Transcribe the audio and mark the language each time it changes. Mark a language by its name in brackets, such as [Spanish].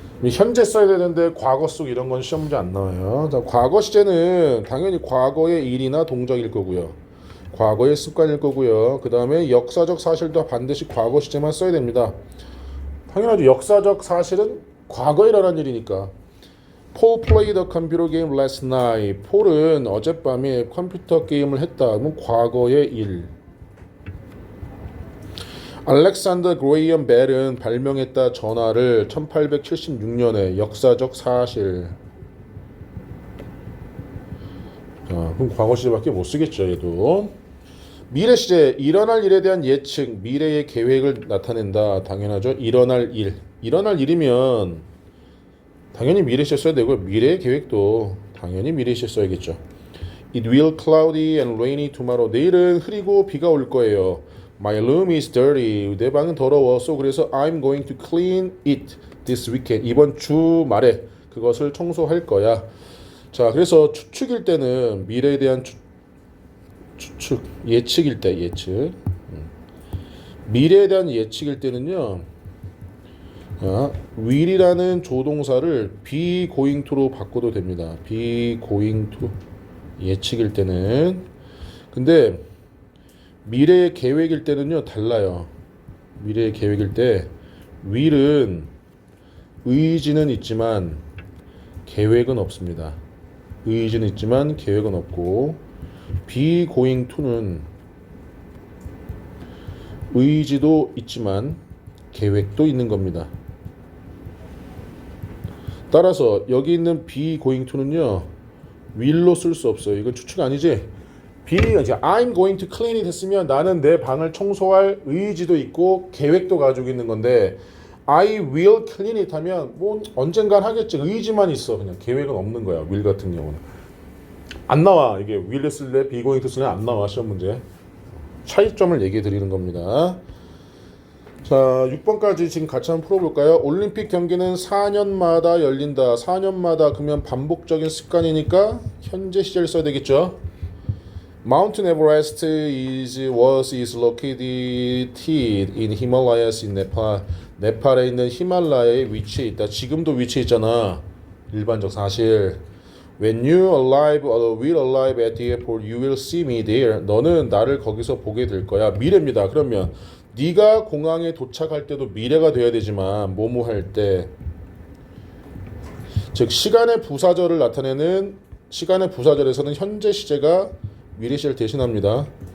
[Korean] 현재 써야 되는데 과거 속 이런 건 시험 문제 안 나와요. 자, 과거 시제는 당연히 과거의 일이나 동작일 거고요. 과거의 습관일 거고요. 그 다음에 역사적 사실도 반드시 과거 시제만 써야 됩니다. 당연하죠. 역사적 사실은 과거에 일어난 일이니까. [English] Paul played a computer game last night. [Korean] 폴은 어젯밤에 컴퓨터 게임을 했다. 그러면 과거의 일. 알렉산더 그레이엄 벨은 발명했다 전화를 1876년에. 역사적 사실. 그럼 과거 시제밖에 못 쓰겠죠, 얘도. 미래 시제, 일어날 일에 대한 예측, 미래의 계획을 나타낸다. 당연하죠. 일어날 일. 일어날 일이면 당연히 미래 시제 써야 되고, 미래의 계획도 당연히 미래 시제 써야겠죠. [English] It will cloudy and rainy tomorrow. [Korean] 내일은 흐리고 비가 올 거예요. [English] My room is dirty. [Korean] 내 방은 더러워. [English] So [Korean] 그래서 [English] I'm going to clean it this weekend. [Korean] 이번 주 말에 그것을 청소할 거야. 자, 그래서 추측일 때는 미래에 대한 추측, 예측일 때 예측. 미래에 대한 예측일 때는요. will이라는 조동사를 be going to로 바꿔도 됩니다. be going to 예측일 때는. 근데 미래의 계획일 때는요 달라요. 미래의 계획일 때 will은 의지는 있지만 계획은 없습니다. 의지는 있지만 계획은 없고, be going to는 의지도 있지만 계획도 있는 겁니다. 따라서 여기 있는 be going to는요 will로 쓸 수 없어요. 이건 추측 아니지? 이제 [English] I'm going to clean it [Korean] 했으면 나는 내 방을 청소할 의지도 있고 계획도 가지고 있는 건데, [English] I will clean it [Korean] 하면 뭐 언젠간 하겠지. 의지만 있어. 그냥 계획은 없는 거야. will 같은 경우는 안 나와. 이게 will 쓸래 be going to 쓸래 안 나와. 시험 문제 차이점을 얘기해 드리는 겁니다. 자, 6번까지 지금 같이 한번 풀어볼까요? 올림픽 경기는 4년마다 열린다. 4년마다 그러면 반복적인 습관이니까 현재 시제를 써야 되겠죠. [English] Mount Everest is located in Himalayas in Nepal. [Korean] 네팔에 있는 히말라야에 위치해 있다. 지금도 위치해 있잖아. 일반적 사실. [English] When you will arrive at the airport, you will see me there. [Korean] 너는 나를 거기서 보게 될 거야. 미래입니다. 그러면 네가 공항에 도착할 때도 미래가 돼야 되지만 뭐뭐 할 때, 즉 시간의 부사절을 나타내는 시간의 부사절에서는 현재 시제가 미래 시제를 대신합니다.